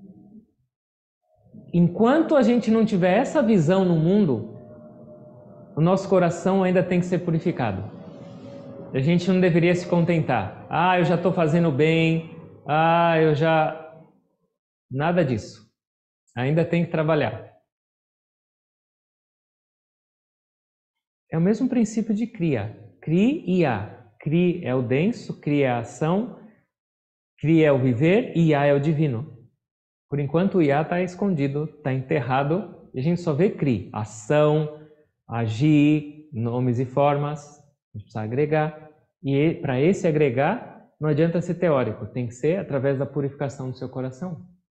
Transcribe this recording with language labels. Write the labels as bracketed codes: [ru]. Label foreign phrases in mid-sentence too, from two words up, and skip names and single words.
[pt] Enquanto a gente não tiver essa visão no mundo, o nosso coração ainda tem que ser purificado. A gente não deveria se contentar. Ah, eu já estou fazendo bem. Ah, eu já... Nada disso. Ainda tem que trabalhar. É o mesmo princípio de Kriya. Kriya. Kri é o denso, Kriya é a ação, Kriya é o viver e Ya é o divino. Por enquanto o Ya está escondido, está enterrado, e a gente só vê Kri, ação, agir, nomes e formas, a gente precisa agregar. E para esse agregar, não adianta ser teórico, tem que ser através da purificação do seu coração.